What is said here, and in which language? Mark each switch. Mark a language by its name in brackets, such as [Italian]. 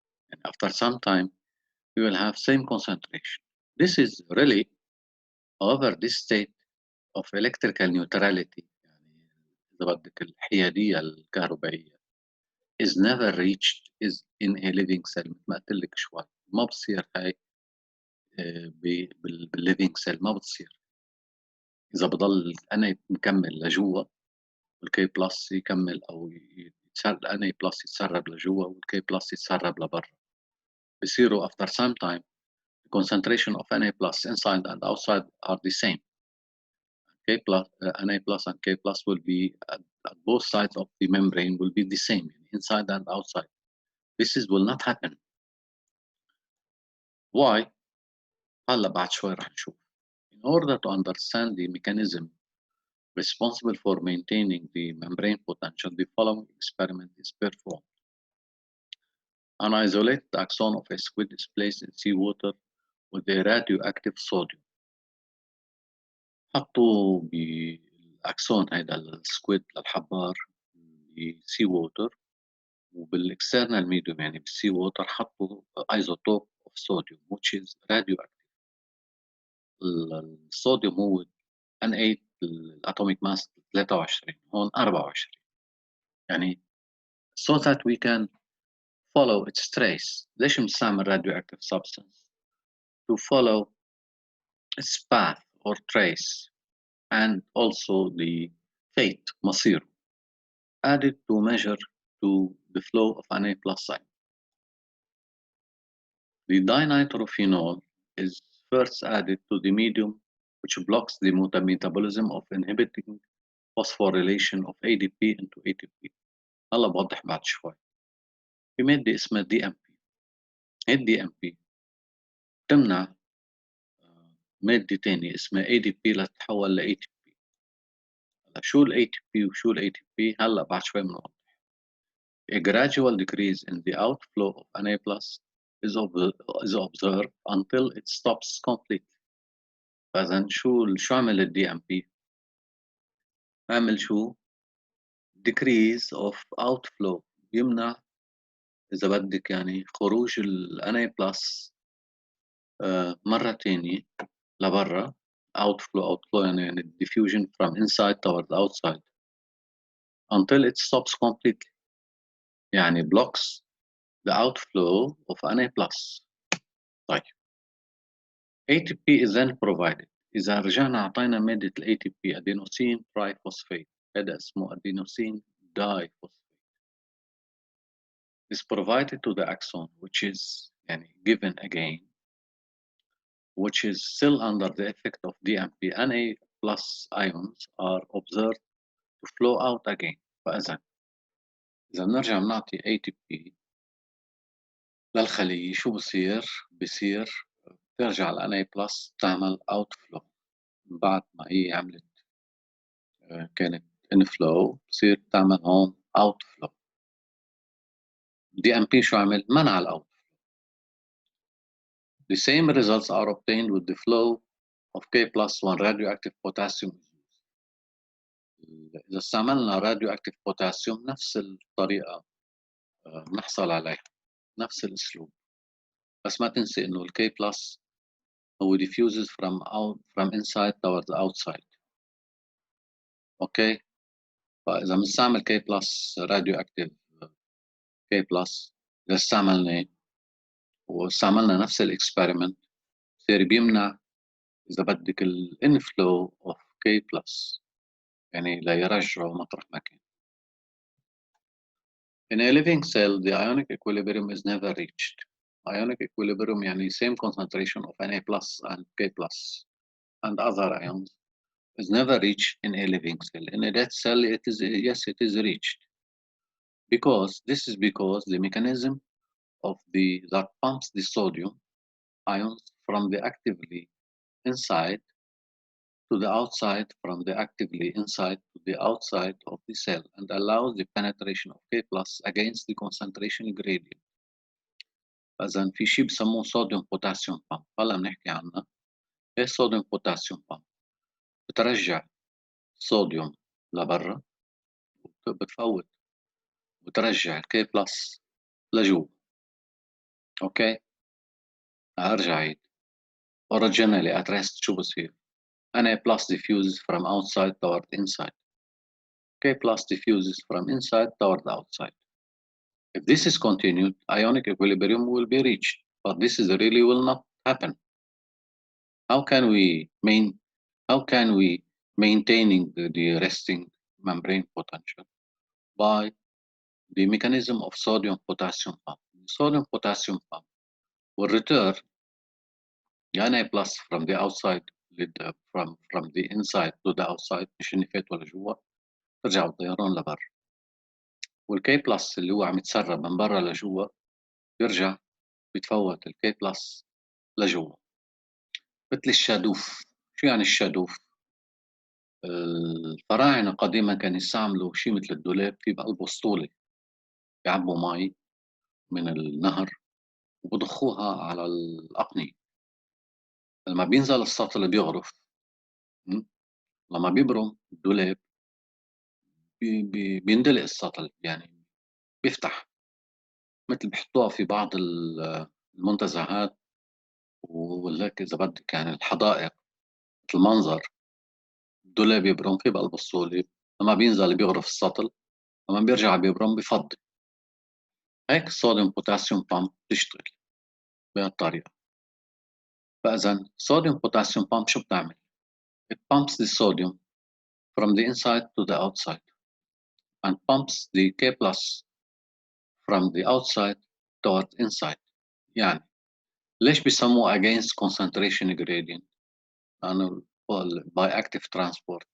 [English] And after some time, we will have same concentration. This is really, however, this state of electrical neutrality, [Arabic] يعني إذا بدك الحيادية الكهربائية, [English] is never reached is in a living cell. [Arabic] مثل ما قلت لك شوي ما بتصير هاي بالليفينج سيل، ما بتصير. إذا بضل أنا مكمل لجوا والكي بلس يكمل أو الأنا بلس يتسرب لجوا والكي بلس يتسرب لبرا، بصيروا [English] after some time the concentration of Na plus inside and outside are the same. K plus, Na plus and K plus will be at both sides of the membrane will be the same inside and outside. This will not happen. Why? [Arabic] هلا بعد شوي رح نشوف. [English] In order to understand the mechanism responsible for maintaining the membrane potential, the following experiment is performed. An isolated axon of a squid is placed in seawater with a radioactive sodium. [Arabic] حطوا بالأكسون هيدا السكويد للحبار بالسي ووتر وبالاكسترنال ميديوم يعني بالسي ووتر حطوا [English] Isotope of sodium which is radioactive. [Arabic] الصوديوم هو N8 الاتوميك ماس 23 هون 24 يعني [English] so that we can follow its trace. [Arabic] ليش بنستعمل [English] radioactive substance? To follow its path or trace and also the fate [Arabic] مصيره. [English] Added to measure to the flow of Na plus ion. The dinitrophenol is first added to the medium which blocks the metabolism of inhibiting phosphorylation of ADP into ATP. [Arabic] هلا بوضح بعد شوي. في مادة اسمها DMP. الDMP تمنع مادة تانية اسمها ADP لتتحول ل ATP. شو ال ATP وشو ال ATP هلا بعد شوي بنوضح. [English] A gradual decrease in the outflow of Na plus is observed until it stops completely. [Arabic] فإذا شو عمل ال DMP؟ عمل شو؟ [English] decrease of outflow، [Arabic] يمنع إذا بدك يعني خروج ال Na plus مرة تانية لبرا. [English] outflow يعني diffusion from inside toward outside until it stops completely، يعني blocks the outflow of Na plus. [Arabic] طيب [English] ATP is then provided. [Arabic] إذا رجعنا أعطينا مادة ال ATP adenosine triphosphate، هذا اسمه adenosine diphosphate. [English] is provided to the axon which is يعني given again, which is still under the effect of DMP. Na plus ions are observed to flow out again. [Arabic] فإذا بنرجع بنعطي ATP للخلية شو بصير؟ بصير ترجع ال Na plus تعمل outflow بعد ما هي عملت كانت inflow بصير تعمل هون outflow. DMP شو عمل؟ منع ال outflow. [English] The same results are obtained with the flow of K plus 1 radioactive potassium. [Arabic] إذا استعملنا radioactive potassium نفس الطريقة نحصل عليها، نفس الأسلوب، بس ما تنسي إنه ال K plus هو [English] diffuses from inside towards the outside. [Arabic] أوكي؟ فإذا بنستعمل K plus radioactive K plus إذا واستعملنا نفس الإكسبيرمنت بصير بيمنع إذا بدك ال [English] inflow of K plus [Arabic] يعني ليرجعه مطرح ما كان. [English] In a living cell, the ionic equilibrium is never reached. Ionic equilibrium يعني same concentration of Na plus and K plus and other ions is never reached in a living cell. In a dead cell, it is reached. Because the mechanism of that pumps the sodium ions from the actively inside to the outside, from the actively inside to the outside of the cell, and allows the penetration of K plus against the concentration gradient. [Arabic] فإذا في شيء بسموه صوديوم بوتاسيوم بامب، هلا بنحكي عنها. هي صوديوم بوتاسيوم بامب بترجع صوديوم لبرا بتفوت وترجع الكي بلس لجوا. اوكي ارجع عيد. [English] originally at rest [Arabic] شو بصير؟ [English] Na plus diffuses from outside toward inside. K plus diffuses from inside toward the outside. If this is continued, ionic equilibrium will be reached, but this is really will not happen. How can we maintaining the resting membrane potential? By the mechanism of sodium potassium pump. The sodium potassium pump will return Na plus from the outside from the inside to the outside [Arabic] مش النفايات ولا جوا ترجع الطيران لبر. والكي بلس اللي هو عم يتسرب من برا لجوا بيرجع بيتفوت الكي بلس لجوا مثل الشادوف. شو يعني الشادوف؟ الفراعنة قديما كانوا يستعملوا شيء مثل الدولاب في بقلبه اسطولة بيعبوا مي من النهر وبضخوها على الأقنية. لما بينزل السطل بيغرف لما بيبرم الدولاب بيندلق السطل يعني بيفتح مثل بيحطوها في بعض المنتزهات وهيك إذا بدك يعني الحدائق مثل منظر الدولاب يبرم في بقلب الصولة لما بينزل بيغرف السطل لما بيرجع بيبرم بفضي. هيك الصوديوم بوتاسيوم بامب بتشتغل بهالطريقة. فإذا صوديوم بوتاسيوم بامب شو بتعمل؟ [English] It pumps the sodium from the inside to the outside and pumps the K plus from the outside toward inside. [Arabic] يعني ليش بيسموه [English] against concentration gradient؟ [Arabic] لأنه [English] by active transport.